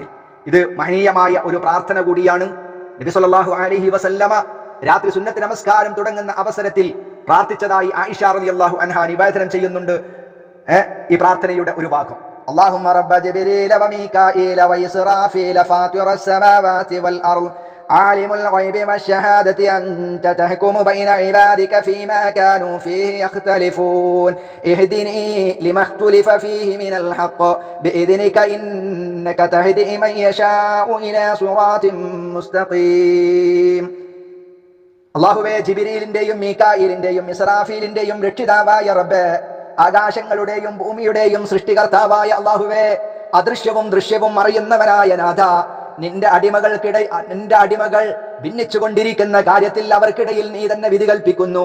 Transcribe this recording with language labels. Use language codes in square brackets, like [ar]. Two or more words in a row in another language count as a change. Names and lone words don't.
[ml] ഇത് മഹനീയമായ ഒരു പ്രാർത്ഥന കൂടിയാണ്. നബി [ar] صلى الله عليه وسلم [ml] രാത്രി സുന്നത്ത് നമസ്കാരം തുടങ്ങുന്ന അവസരത്തിൽ പ്രാർത്ഥിച്ചതായി ആയിഷ [ar] رضي الله عنها [ml] നിവേദനം ചെയ്യുന്നുണ്ട്. ഈ പ്രാർത്ഥനയുടെ ഒരു ഭാഗം, [ar] اللهم رب جبريل وميكائيل وإسرافيل فاطر السماوات والأرض عالم الغيب والشهادة أنت تحكم بين عبادك فيما كانوا فيه يختلفون اهدني لما اختلف فيه من الحق بإذنك إنك تهدي من يشاء إلى صراط مستقيم. [ml] അല്ലാഹുവേ, ജിബ്രീലിന്റെയും മീകാഈലിന്റെയും ഇസ്രാഫീലിന്റെയും രക്ഷിതാവായ റബ്ബേ, ആകാശങ്ങളുടെയും ഭൂമിയുടെയും സൃഷ്ടികർത്താവായ അല്ലാഹുവേ, അദൃശ്യവും ദൃശ്യവും അറിയുന്നവനായ നാഥ, നിന്റെ അടിമകൾ ഭിന്നിച്ചുകൊണ്ടിരിക്കുന്ന കാര്യത്തിൽ അവർക്കിടയിൽ നീ തന്നെ വിധി കൽപ്പിക്കുന്നു.